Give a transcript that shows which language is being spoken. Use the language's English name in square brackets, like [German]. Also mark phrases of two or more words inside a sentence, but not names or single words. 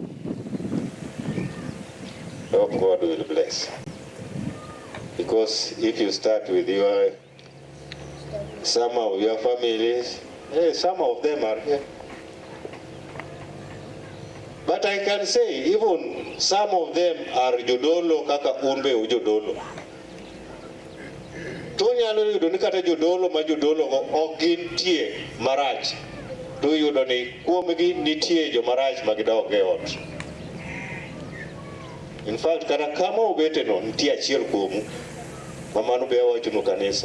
[English] I hope God will bless. Because if you start with some of your families, some of them are here. But I can say even some of them are [Luo (Kenya and Tanzania)] jodolo kaka unbe ujodolo. Tonyalo yudo ni kata jodolo ma jodolo ok gintie marach. To yudo ni kuomgi nitie jo marach magidok e ot. [English] In fact, [Luo (Kenya and Tanzania)] kata kama obete no nitie achiel kuomu mamano be awacho no kanisa.